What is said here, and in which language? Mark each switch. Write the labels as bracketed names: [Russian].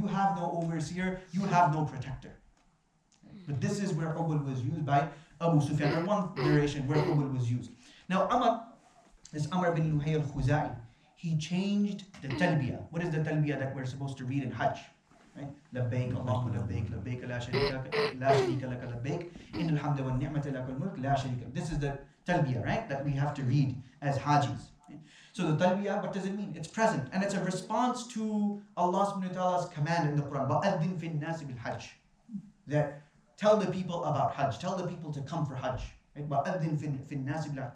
[English] You have no overseer, you have no protector. But this is where Hubal was used by Abu Sufyan, or one narration where Hubal was used. Now Amr bin Luhay al-Khuza'i, he changed the talbiyah. What is the talbiyah that we're supposed to read in Hajj? Right? [Arabic] لبيك اللهم لبيك لبيك لا شريك لك لبيك إن الحمد والنعمة لك الملك لا شريك لك. [English] This is the talbiyah, right? That we have to read as Hajis. So the talbiyah, what does it mean? It's present, and it's a response to Allah subhanahu wa ta'ala's command in the Quran. [Arabic] وَأَذِّن فِي النَّاسِ بِالْحَجِّ. [English] That tell the people about Hajj, tell the people to come for Hajj. [Arabic] Right? وَأَذِّن فِي النَّاسِ بِالْحَجِّ.